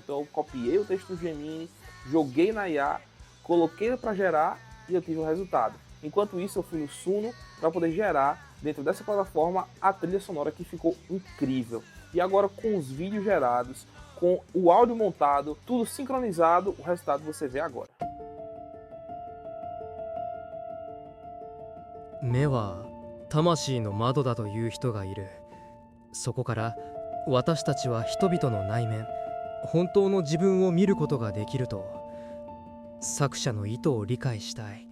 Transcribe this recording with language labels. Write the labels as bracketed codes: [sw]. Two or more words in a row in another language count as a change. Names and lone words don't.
[pt] Então eu copiei o texto do Gemini, joguei na IA, coloquei para gerar e eu tive o resultado. Enquanto isso eu fui no Suno para poder gerar dentro dessa plataforma a trilha sonora que ficou incrível. E agora com os vídeos gerados, com o áudio montado, tudo sincronizado, o resultado você vê agora. [ja] 目は魂の窓だという人がいる。そこから私たちは人々の内面、本当の自分を見ることができると。作者の意図を理解したい。